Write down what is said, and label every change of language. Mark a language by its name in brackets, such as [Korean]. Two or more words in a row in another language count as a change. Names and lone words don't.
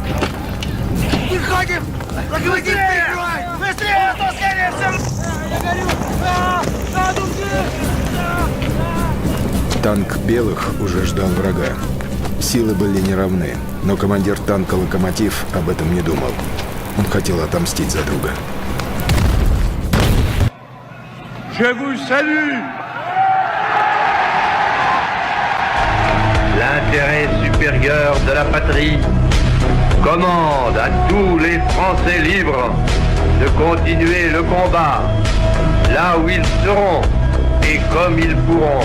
[Russian] Выходим! Локомотив прикрывай! Быстрее! Скорее всего! Я горю! Танк белых уже ждал врага. Силы были неравны, но командир танка «Локомотив» об этом не думал. Он хотел отомстить за друга. [French] Je vous salue! L'intérêt supérieur de la patrie commande à tous les Français libres de continuer le combat là où ils seront et comme ils pourront.